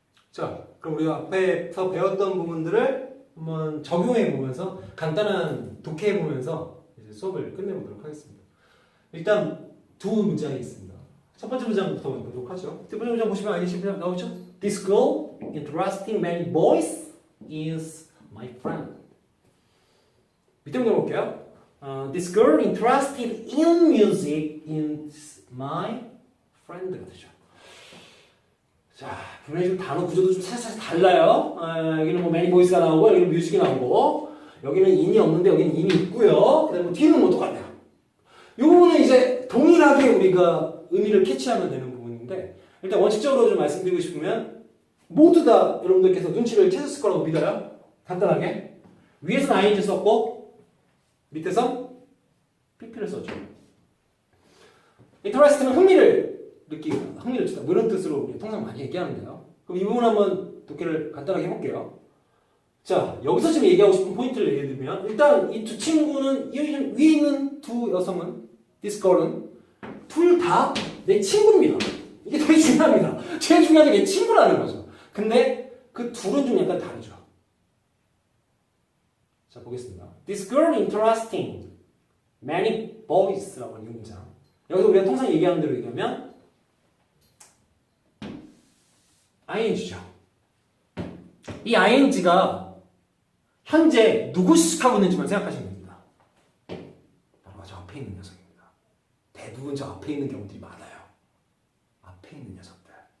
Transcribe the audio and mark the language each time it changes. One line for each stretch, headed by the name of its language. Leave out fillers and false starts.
Korean: 자, 그럼 우리가 앞에서 배웠던 부분들을 한번 적용해 보면서 간단한 독해해 보면서 이제 수업을 끝내보도록 하겠습니다. 일단 두 문장이 있습니다. 첫 번째 문장부터 보도록 하죠. 두 번째 문장 보시면 알겠지만 문장 나오죠?
English: This girl interesting many boys is my friend.
Korean: 밑에 문장 볼게요.
English: This girl interested in music is my friend
Korean: 가 되죠. 자, 분명히 좀 단어 구조도 좀 살짝 달라요. 여기는 뭐 many boys가 나오고 여기는 music이 나오고 여기는 in이 없는데 여기는 in이 있고요. 그 다음에 뭐 뒤는 뭐 똑같네요. 이 부분은 이제 동일하게 우리가 의미를 캐치하면 되는 부분인데 일단 원칙적으로 좀 말씀드리고 싶으면 모두 다 여러분들께서 눈치를 채셨을 거라고 믿어요. 간단하게 위에서는 ing 썼고 밑에서 pp를 썼죠. interest는 흥미를 느끼고 흥미를 주다 뭐 이런 뜻으로 우리 통상 많이 얘기하는데요. 그럼 이 부분 한번 독해를 간단하게 해볼게요. 자, 여기서 지금 얘기하고 싶은 포인트를 얘기해 드리면 일단 이 두 친구는 위에 있는 두 여성은 this girl은 둘 다 내 친구입니다. 이게 되게 중요합니다. 제일 중요한 게 내 친구라는 거죠. 근데 그 둘은 좀 약간 다르죠. 자, 보겠습니다.
English: This girl interesting many boys
Korean: 라고 하는 문장. 여기서 우리가 통상 얘기하는 대로 얘기하면 ing죠. 이 ing가 현재 누구 수식하고 있는지만 생각하시면 됩니다. 바로 저 앞에 있는 녀석입니다. 대부분 저 앞에 있는 경우들이 많아요. 앞에 있는 녀석들.